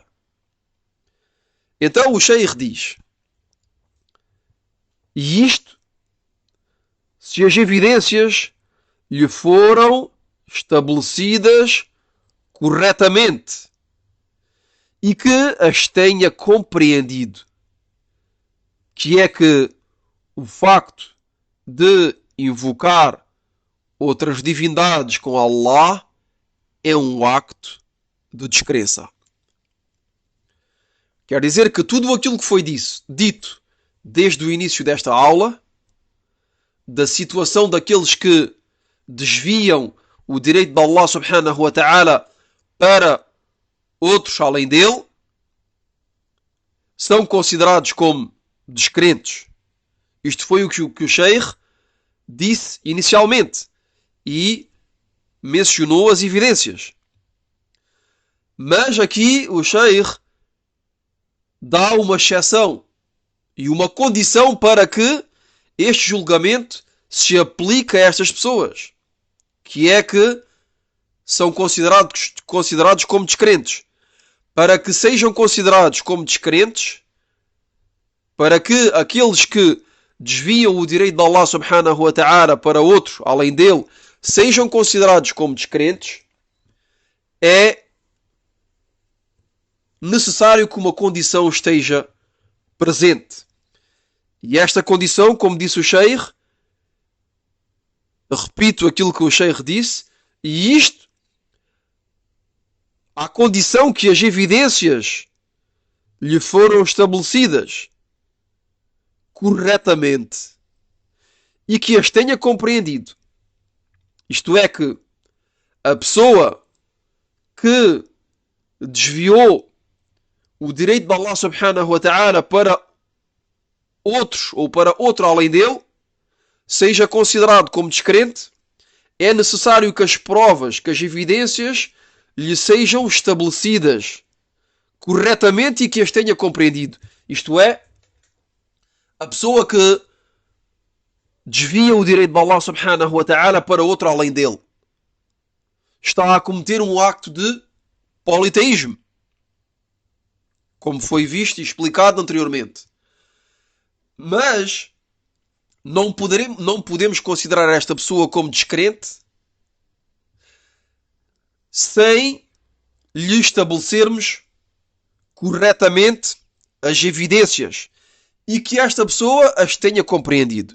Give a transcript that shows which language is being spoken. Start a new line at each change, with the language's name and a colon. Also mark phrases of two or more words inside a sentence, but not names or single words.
Portuguese: Então o Sheikh diz: e isto, se as evidências lhe foram estabelecidas corretamente e que as tenha compreendido, que é que o facto de invocar outras divindades com Allah é um acto de descrença. Quer dizer que tudo aquilo que foi dito desde o início desta aula, da situação daqueles que desviam o direito de Allah
Arabic: سبحانه وتعالى
Portuguese: para outros além dele, são considerados como descrentes. Isto foi o que o Sheikh disse inicialmente e mencionou as evidências. Mas aqui o Sheikh dá uma exceção e uma condição para que este julgamento se aplique a estas pessoas, que é que são considerados como descrentes. Para que sejam considerados como descrentes, para que aqueles que desviam o direito de Allah
Arabic: سبحانه وتعالى
Portuguese: para outro além dele sejam considerados como descrentes, é necessário que uma condição esteja presente. E esta condição, como disse o Sheikh, repito aquilo que o Sheikh disse, e isto, à condição que as evidências lhe foram estabelecidas corretamente e que as tenha compreendido. Isto é que a pessoa que desviou o direito de Allah
Arabic: سبحانه وتعالى
Portuguese: para outros ou para outro além dele, seja considerado como descrente, é necessário que as provas, que as evidências lhe sejam estabelecidas corretamente e que as tenha compreendido. Isto é, a pessoa que desvia o direito de Allah
Arabic: سبحانه وتعالى
Portuguese: para outro além dele está a cometer um acto de politeísmo, como foi visto e explicado anteriormente. Mas não podemos considerar esta pessoa como descrente sem lhe estabelecermos corretamente as evidências e que esta pessoa as tenha compreendido.